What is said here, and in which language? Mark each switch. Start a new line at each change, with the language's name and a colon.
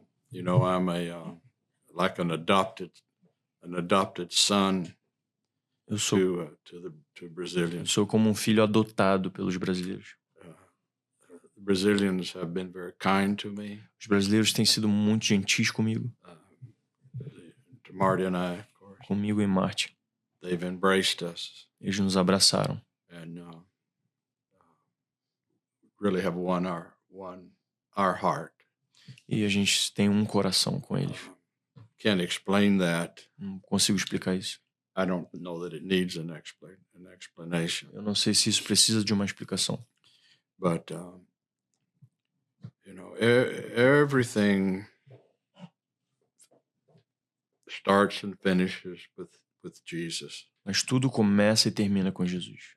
English: You know, I'm like an adopted son.
Portuguese: Eu sou
English: to Brazilians.
Portuguese: Sou como um filho adotado pelos brasileiros.
English: The Brazilians have been very kind to me.
Portuguese: Os brasileiros têm sido muito gentis comigo.
English: To Marty and I, of course.
Portuguese: Comigo e Marty.
English: They've embraced us.
Portuguese: Eles nos abraçaram.
English: And really have won our heart.
Portuguese: E a gente tem um coração com eles.
English: Can't explain that.
Portuguese: Não consigo explicar isso.
English: I don't know that it needs an explanation.
Portuguese: Eu não sei se isso precisa de uma explicação.
English: But you know, everything starts and finishes with Jesus.
Portuguese: Mas tudo começa e termina com Jesus.